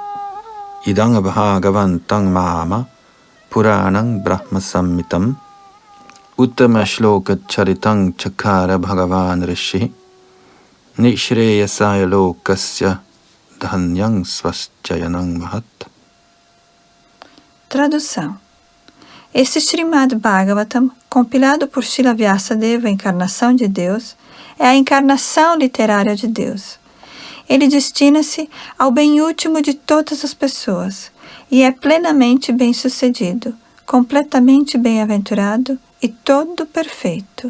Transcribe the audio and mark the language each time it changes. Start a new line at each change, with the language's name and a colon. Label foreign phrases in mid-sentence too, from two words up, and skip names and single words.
Sanskrit: Idang Bhagavantang Mama Puranang Brahma Sammitam Uttama Shloka Charitang Chakara Bhagavan Rishi Nishreyasaya Lokasya Dhanyang Swaschayanang Mahat.
Portuguese: Tradução. Este Srimad Bhagavatam, compilado por Srila Vyasadeva, encarnação de Deus, é a encarnação literária de Deus. Ele destina-se ao bem último de todas as pessoas e é plenamente bem-sucedido, completamente bem-aventurado e todo perfeito.